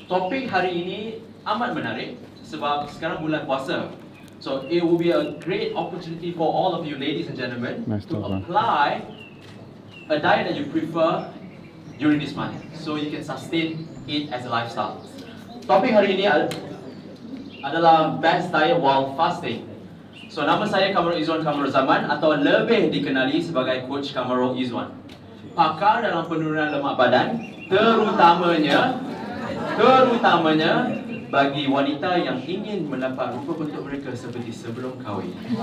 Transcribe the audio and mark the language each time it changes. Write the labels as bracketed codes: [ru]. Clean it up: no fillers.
[ms] Topik hari ini amat menarik sebab sekarang bulan puasa. [en] So it will be a great opportunity for all of you ladies and gentlemen to apply a diet that you prefer during this month, so you can sustain it as a lifestyle. [ms] Topik hari ini adalah [en] best diet while fasting. [ms] So nama saya 𝐏𝐀𝐊𝐀𝐑 𝐏𝐄𝐍𝐔𝐑𝐔𝐍 atau lebih dikenali sebagai Coach 𝐏𝐀𝐊𝐿. Pakar dalam penurunan lemak badan, terutamanya bagi wanita yang ingin mendapat rupa bentuk mereka seperti sebelum kahwin.